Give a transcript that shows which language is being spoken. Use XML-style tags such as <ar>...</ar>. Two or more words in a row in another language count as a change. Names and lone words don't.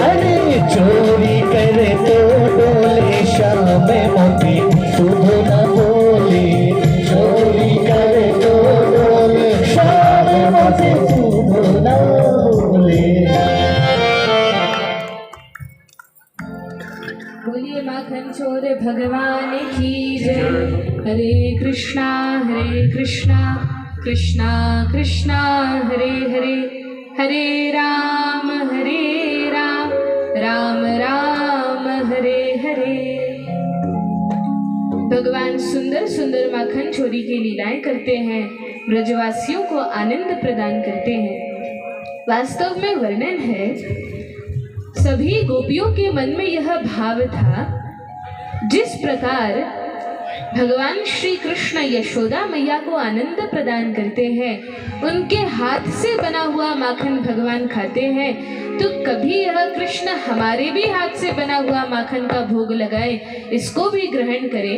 <hi>अरे चोरी करे तो बोले, श्याम मोती सूदो न बोले, चोरी करे तो बोले, श्याम मोती सूदो न बोले। बोलिए माखन चोर भगवान की जय।</hi> <sa>हरे कृष्णा कृष्णा कृष्णा हरे हरे, हरे राम राम राम हरे हरे।</sa> <hi>भगवान सुंदर सुंदर माखन चोरी की लीलाएं करते हैं, ब्रजवासियों को आनंद प्रदान करते हैं। वास्तव में वर्णन है, सभी गोपियों के मन में यह भाव था, जिस प्रकार भगवान श्री कृष्ण यशोदा मैया को आनंद प्रदान करते हैं, उनके हाथ से बना हुआ माखन भगवान खाते हैं, तो कभी यह कृष्ण हमारे भी हाथ से बना हुआ माखन का भोग लगाए, इसको भी ग्रहण करें।</hi>